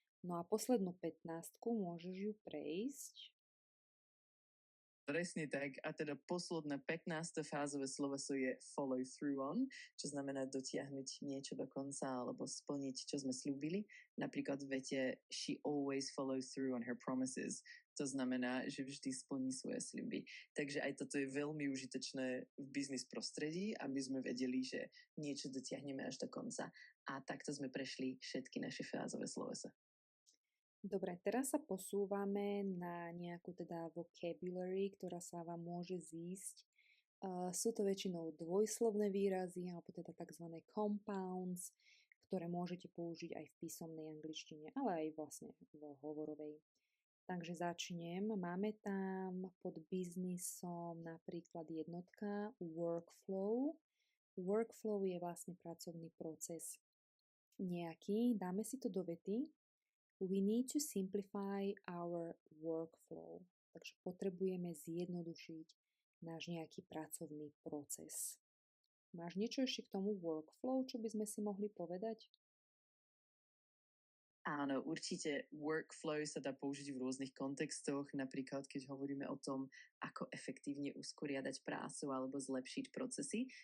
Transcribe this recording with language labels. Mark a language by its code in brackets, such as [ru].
[sk] No a poslednú 15 môžeš ju prejsť. Presne tak. A teda posledné 15. fázové sloveso je follow through on, čo znamená dotiahnuť niečo do konca alebo splniť, čo sme slúbili. Napríklad v vete [en] she always follows through on her promises. [sk] To znamená, že vždy splní svoje sľuby. Takže aj toto je veľmi užitočné v biznis prostredí, aby sme vedeli, že niečo dotiahneme až do konca. A takto sme prešli všetky naše fázové slovesa. Dobre, teraz sa posúvame na nejakú teda vocabulary, ktorá sa vám môže zísť. Sú to väčšinou dvojslovné výrazy, alebo teda tzv. Compounds, ktoré môžete použiť aj v písomnej angličtine, ale aj vlastne v hovorovej. Takže začnem. Máme tam pod biznisom napríklad jednotka workflow. Workflow je vlastne pracovný proces nejaký. Dáme si to do vety. [en] We need to simplify our workflow. [sk] Takže potrebujeme zjednodušiť náš nejaký pracovný proces. Máš niečo ešte k tomu workflow, čo by sme si mohli povedať? Áno, určite workflow sa dá použiť v rôznych kontextoch, napríklad keď hovoríme o tom, ako efektívne usporiadať prácu alebo zlepšiť procesy.